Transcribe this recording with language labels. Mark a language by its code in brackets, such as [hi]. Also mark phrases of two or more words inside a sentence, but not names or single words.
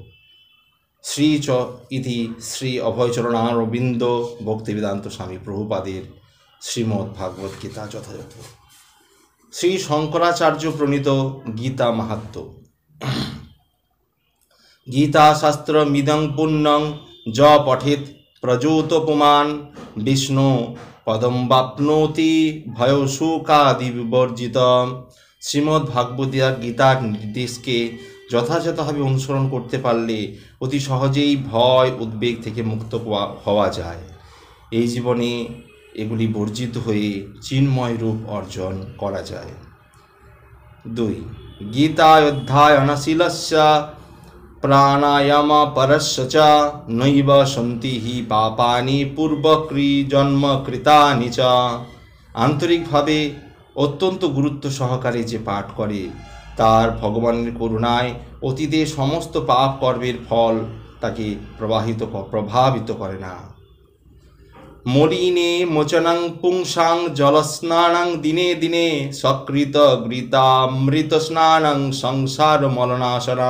[bn] ইতি শ্রী অভয়চরণারবিন্দ ভক্তিবেদান্ত স্বামী প্রভুপাদের শ্রীমদ্ ভাগবত গীতা যথাযথ। শ্রী শঙ্করাচার্য প্রণীত গীতা মাহাত্ম্য। [sa] গীতা শাস্ত্র মিদং পুণ্যং য পঠেত প্রযোতপুমান বিষ্ণু পদম বাপ্নোতি ভয়শোকাদি বিবর্জিত। [bn] শ্রীমদ্ ভাগবত গীতার নির্দেশকে যথাযথভাবে অনুসরণ করতে পারলে অতি সহজেই ভয় উদ্বেগ থেকে মুক্ত হওয়া যায়। এই জীবনে এগুলি বর্জিত হয়ে চিন্ময় রূপ অর্জন করা যায়। [sa] 2. গীতা অধ্যায়নশীলস্য প্রাণায়াম পরস্য চ নৈব সন্তি হি পাপানি পূর্বজন্ম কৃতানি চ। [bn] আন্তরিকভাবে অত্যন্ত গুরুত্ব সহকারে যে পাঠ করে, তার ভগবানের করুণায় অতীতের সমস্ত পাপ কর্মের ফল তাকে প্রভাবিত করে না। [sa] মলিনে মোচনং পুংসাং জলস্নানং দিনে দিনে সকৃত গীতামৃত স্নানং সংসার মলনাশনম।